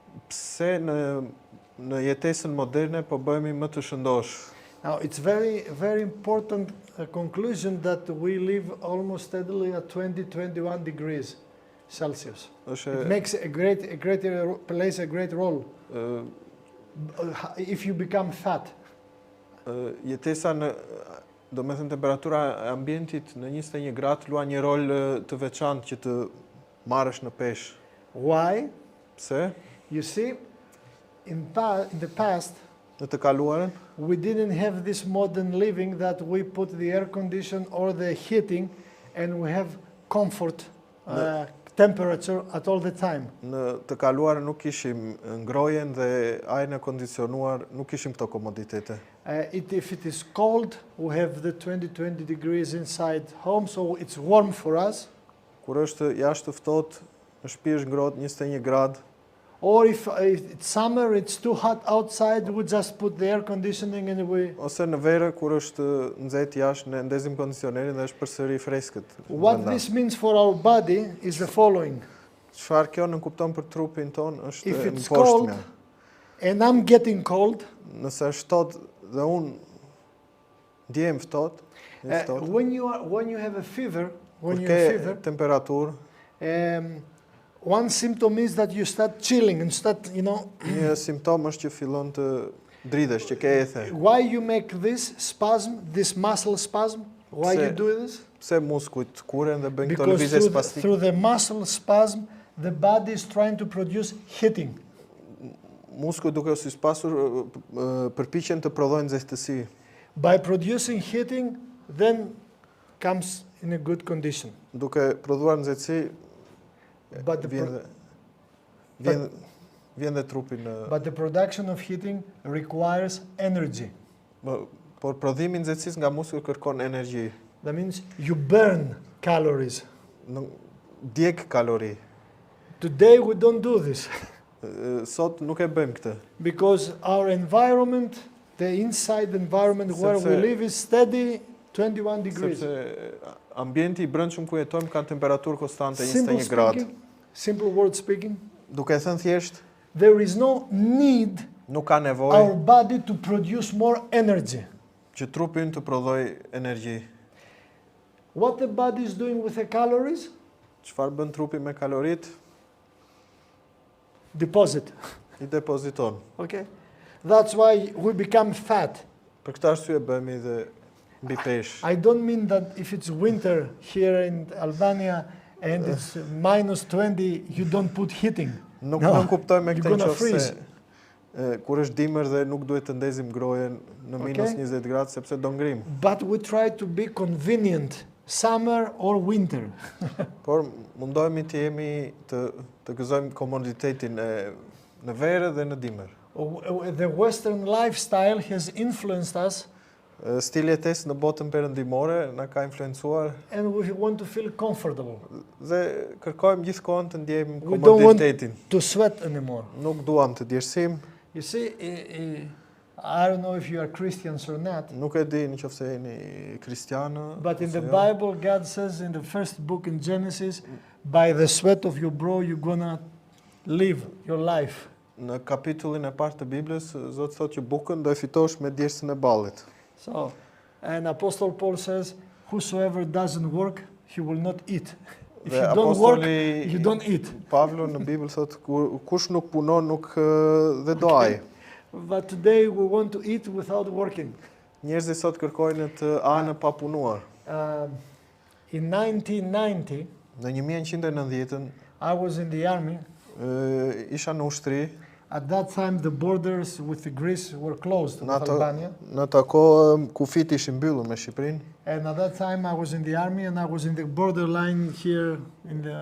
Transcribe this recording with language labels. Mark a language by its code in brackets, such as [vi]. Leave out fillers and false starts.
[sq] Pse në jetesën moderne po bëhemi më të shëndosh? [en] Now it's very important conclusion that we live almost steadily at 20-21 degrees Celsius. It makes plays a great role if you become fat. [sq] Jetesa do me thënë temperatura e ambientit në 21 gradë luan një rol të veçantë që të marrësh në peshë. [en] Why? [sq] Pse? [en] You see, in the past, [sq] në të kaluarën, [en] we didn't have this modern living that we put the air condition or the heating and we have comfort temperature at all the time. [sq] Në të kaluarën nuk kishim ngrojen dhe ajrin e kondicionuar, nuk kishim këto komoditete. [en] If it is cold, we have the 20 degrees inside home, so it's warm for us. [sq] Kur është jashtë ftohtë, në shtëpi është ngrohtë 21 gradë. [en] Or if it's summer, it's too hot outside, we just put the air conditioning and we... [sq] Ose në verë, kur është nxehtë jashtë, ne ndezim kondicionerin dhe është përsëri freskët. [en] What this means for our body is the following. [sq] Çfarë kjo në kupton për trupin ton është [en] if it's cold and I'm getting cold, [sq] nëse është ftohtë dhe unë ndjem ftohtë, [en] when you have a fever, [sq] kur ke temperaturë, [en] One symptom is that you start chilling and start, [sq] Një simptom është që fillon të dridhesh, që ke ethe. [en] Why you make this spasm, this muscle spasm? Why you do this? [sq] Pse muskujt kuren dhe bëjnë këto [en] Because [sq] lëvizje spastike? [en] through the muscle spasm, the body is trying to produce heating. [sq] Muskujt duke u sispasur përpiqen të prodhojnë nxehtësi. [en] By producing heating, then comes in a good condition. [sq] Duke prodhuar nxehtësi, [en] But the, [sq] vjen dhe trupi në... [en] but the production of heating requires energy. [sq] Por prodhimi i nxehtësisë nga muskujt kërkon energji. [en] That means you burn calories. [sq] Djeg kalori. [en] Today we don't do this. [sq] Sot nuk e bëjmë këtë. [en] Because our environment, the inside environment where we live is steady 21 degrees. [sq] Sepse ambienti i brendshëm ku jetojmë ka temperaturë konstante 21 gradë. [en] Simple word speaking. [sq] Duke thënë thjesht, [en] there is no need [sq] nuk ka nevojë [en] our body to produce more energy. [sq] Që trupi ynë të prodhoj energji. [en] What the body is doing with the calories? [sq] Çfarë bën trupi me kaloritë? [en] Deposit. [sq] I depoziton. [en] Okay? That's why we become fat. [sq] Për këtë arsye bëhemi dhe mbi peshë. [en] I don't mean that if it's winter here in Albania and it's minus 20, you don't put heating. [sq] Nuk kuptoj me këtë nëse kur është dimër dhe nuk duhet të ndezim grojen në minus 20 gradë sepse do ngrim. [en] But we try to be convenient, summer or winter. [sq] Por mundohemi të jemi të gëzojmë komoditetin në verë dhe në dimër. [en] The Western lifestyle has influenced us. [sq] Stili jetesë në botën perëndimore na ka influencuar. [en] And we want to feel comfortable. [sq] Dhe kërkojmë gjithkohën të ndjejmë komoditetin. [en] We don't want to sweat anymore. [sq] Nuk duam të djersim. [en] You see, I don't know if you are Christians or not. [sq] Nuk e di nëse jeni kristianë. [en] But in the Bible, God says in the first book in Genesis, by the sweat of your brow you're gonna live your life. [sq] Në kapitullin e parë të Biblës, Zoti thotë që bukën do e fitosh me djersën e ballit. [en] So, and Apostle Paul says, whosoever doesn't work, he will not eat. If you don't work, you don't eat. [sq] Pavlo në Bibël thotë kush nuk punon nuk dhe do aj. [en] But today we want to eat without working. [sq] Njerëzit sot kërkojnë të anë pa punuar. [en] In 1990, [sq] në 1990-ën, [en] I was in the army. [sq] Isha në ushtri. [en] At that time the borders with Greece were closed with Albania. [sq] Në ato kohë kufit ishin mbyllur me Shqipërinë. [en] And at that time I was in the army and I was in the borderline here in the...